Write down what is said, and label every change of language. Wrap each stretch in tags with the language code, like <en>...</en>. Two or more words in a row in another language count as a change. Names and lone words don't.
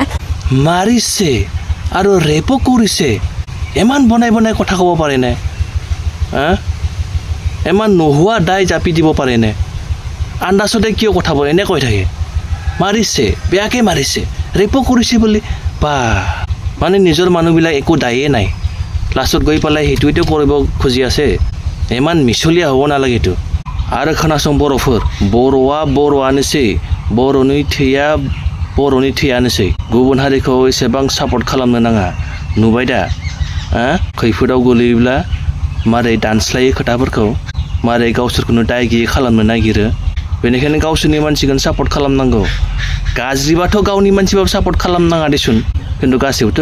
<as>মাৰিছে আৰু ৰেপো কৰিছে ইমান বনাই বনাই কথা ক'ব পাৰেনে ইমান নোহোৱা দায় জাপি দিব পাৰেনে আন্দাজতে কিয় কথা বলে এনে কৈ থাকে মাৰিছে বেয়াকৈ মাৰিছে ৰেপো কৰিছে বুলি বা মানে নিজৰ মানুহবিলাক একো দায়ে নাই লাষ্টত গৈ পেলাই সেইটোৱেতো কৰিব খুজি আছে ইমান মিছলীয়া হ'ব নালাগেতো</as> <brx>आरो खोनासं बर'फोर बर'आनोसै बर'नि थैयानोसै गुबुन हारिखौ एसेबां सापर्ट खालामनो नाङा नुबाय दा खैफोदाव गोलैयोब्ला मारै दानस्लायो खोथाफोरखौ मारै गावसोरखौनो दाय गैयै खालामनो नागिरो बेनिखायनो गावसोरनि मानसिखौनो सापर्ट खालामनांगौ गाज्रिबाथ' गावनि मानसिबाबो सापर्ट खालामनाङा देसुन खिन्थु गासैबोथ'</brx>